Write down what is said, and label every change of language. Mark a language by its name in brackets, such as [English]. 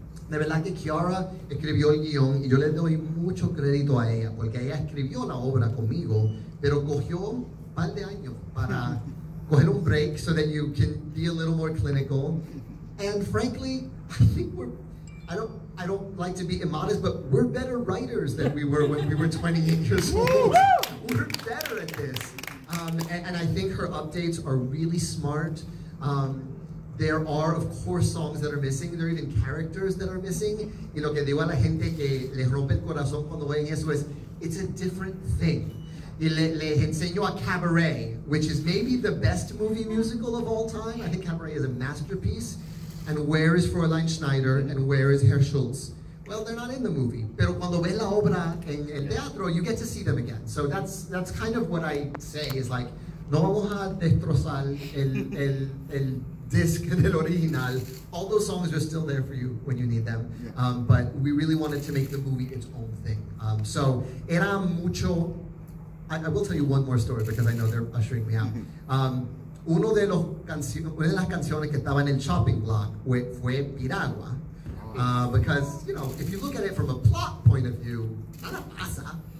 [Spanish] De verdad que Kiara escribió el guión y yo le doy mucho crédito a ella porque ella escribió la obra conmigo, pero cogió un par de años para coger un break [English] so that you can be a little more clinical. And frankly, I think I don't like to be immodest, but we're better writers than we were when we were 28 years old. We're better at this. And I think her updates are really smart. There are, of course, songs that are missing. There are even characters that are missing. [Spanish] Y lo que digo a la gente que les rompe el corazón cuando ven eso es, [English] it's a different thing. [Spanish] Y les enseño a [English] Cabaret, which is maybe the best movie musical of all time. I think Cabaret is a masterpiece. And where is Fräulein Schneider and where is Herr Schultz? Well, they're not in the movie. [Spanish] Pero cuando ves la obra en el teatro, [English] you get to see them again. So that's kind of what I say is like, [Spanish] no vamos a destrozar el disc del original. [English] All those songs are still there for you when you need them. But we really wanted to make the movie its own thing. So [Spanish] era mucho. [English] I will tell you one more story because I know they're ushering me out. [Spanish] Una de las canciones que estaba en el chopping block fue Piragua. [English] Because, you know, if you look at it from a plot point of view, [Spanish] nada pasa.